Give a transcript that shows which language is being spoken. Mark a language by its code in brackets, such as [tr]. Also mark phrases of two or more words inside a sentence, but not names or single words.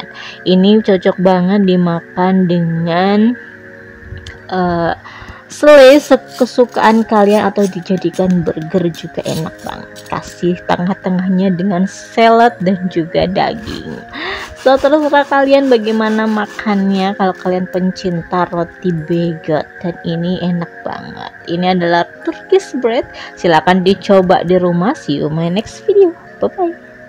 [id] Ini cocok banget dimakan dengan selai kesukaan kalian atau dijadikan burger juga enak banget. Kasih tengah-tengahnya dengan salad dan juga daging. So terserah kalian bagaimana makannya, kalau kalian pencinta roti baguette, dan ini enak banget. Ini adalah [en] Turkish bread, [id] silahkan dicoba di rumah. [en] See you my next video, bye bye.